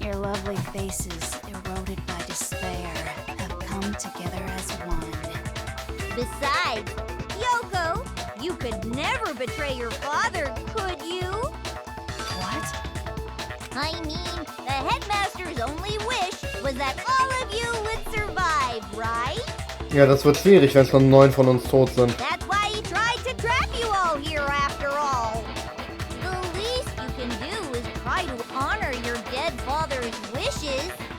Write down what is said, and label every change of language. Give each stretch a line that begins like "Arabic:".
English: Your lovely faces, eroded by despair, have come together as one. Besides, Yoko, you could never betray your father, could you? What? I mean, the headmaster's only wish was that all of you would survive, right?
German: Ja, das wird schwierig, wenn schon 9 von uns tot sind.
English: That's why he tried to trap you all here after all. The least you can do is try to honor your dead father's wishes.